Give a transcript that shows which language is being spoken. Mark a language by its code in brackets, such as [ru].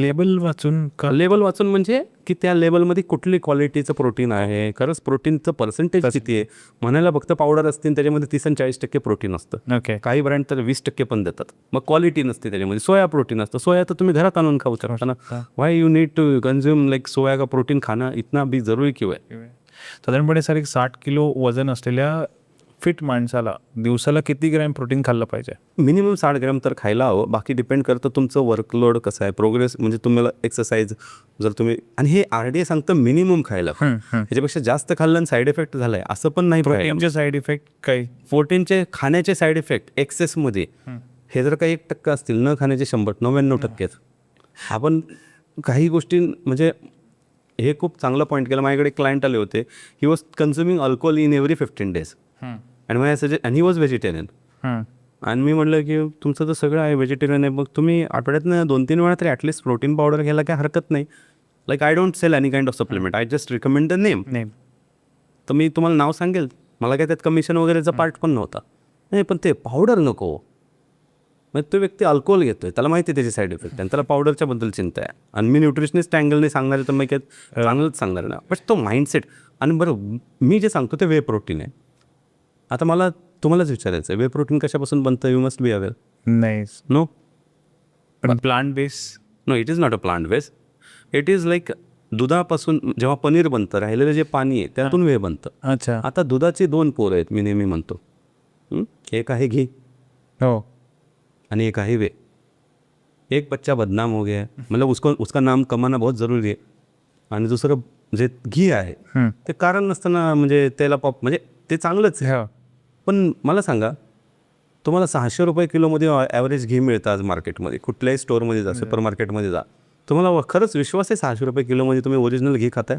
[mr] Label वाचून label वाचून म्हणजे की त्या लेबलमध्ये कुठली क्वालिटीचं प्रोटीन आहे, खरंच प्रोटीनचं पर्सेंटेज किती आहे. म्हणायला फक्त पावडर असते त्याच्यामध्ये 30 आणि 40% प्रोटीन असतं. ओके. काही ब्रँड तर 20% पण देतात. मग क्वालिटी नसते त्याच्यामध्ये. सोया प्रोटीन असतं. सोया तर तुम्ही घरात आणून खाऊ शकता ना. [en] why you need to consume like [hi] सोया का प्रोटीन खाना इतना भी जरूरी क्यों है. [mr] साधारणपणे सर, एक 60 किलो वजन असलेल्या फिट माणसाला दिवसाला किती ग्रॅम प्रोटीन खाल्लं पाहिजे? मिनिमम 60 ग्रॅम तर खायला हवं. बाकी डिपेंड करतं तुमचं वर्कलोड कसं आहे, प्रोग्रेस म्हणजे तुम्हाला एक्सरसाइज जर तुम्ही, आणि हे RDA सांगतं मिनिमम खायला. ह्याच्यापेक्षा जास्त खाल्लं आणि साईड इफेक्ट झालाय असं पण नाही. प्रोटीनचे साईड इफेक्ट काय? प्रोटीनचे खाण्याचे साईड इफेक्ट एक्सेसमध्ये हे जर काही 1% असतील, न खाण्याचे 99% आहेत. आपण काही गोष्टी म्हणजे हे खूप चांगला पॉईंट केला. माझ्याकडे क्लायंट आले होते, [en] he was consuming alcohol in every 15 days [mr] आणि मला सजेस्ट, आणि [en] He was vegetarian. [mr] आणि मी म्हटलं की तुमचं तर सगळं आहे व्हेजिटेरियन आहे, मग तुम्ही आठवड्यातनं 2-3 वेळा तरी ॲटलिस्ट प्रोटीन पावडर घ्यायला काय हरकत नाही. [en] Like I don't sell any kind of supplement, I just recommend the name. [mr] तर मी तुम्हाला नाव सांगेल, मला काय त्यात कमिशन वगैरेचा पार्ट पण नव्हता. नाही, पण ते पावडर नको. मग तो व्यक्ती अल्कोहोल घेतोय, त्याला माहिती आहे त्याचे साईड इफेक्ट, आणि त्याला पावडरच्या बद्दल चिंता आहे. आणि मी न्यूट्रिशनिस्ट अँगलने सांगणार आहे तर मग काय चांगलंच सांगणार ना. बट तो माइंडसेट. आणि बरं, मी जे सांगतो ते वे प्रोटीन आहे. आता मला तुम्हालाच विचारायचं आहे, वे प्रोटीन कशापासून बनतं? [en] You must be aware. [mr] नाही. [en] no, [mr] पण plant base? [en] No, it is not a plant base. It is like [mr] दुधापासून जेव्हा पनीर बनतं, राहिलेलं जे पाणी आहे त्यातून वे बनतं. अच्छा. आता दुधाचे 2 पोरं आहेत, मी नेहमी म्हणतो. एक आहे घी हो, आणि एक आहे वे. [hi] एक बच्चा बदनाम हो गया है, मतलब उसका नाम कमाना बहुत ज़रूरी है. [mr] आणि दुसरं जे घी आहे ते कारण नसताना म्हणजे त्याला म्हणजे ते चांगलंच आहे. पण मला सांगा, तुम्हाला 600 रुपये किलोमध्ये ॲव्हरेज घी मिळतं आज मार्केटमध्ये. कुठल्याही स्टोअरमध्ये जा, सुपर मार्केटमध्ये जा, तुम्हाला खरंच विश्वास आहे 600 रुपये किलोमध्ये तुम्ही ओरिजिनल घी खाताय?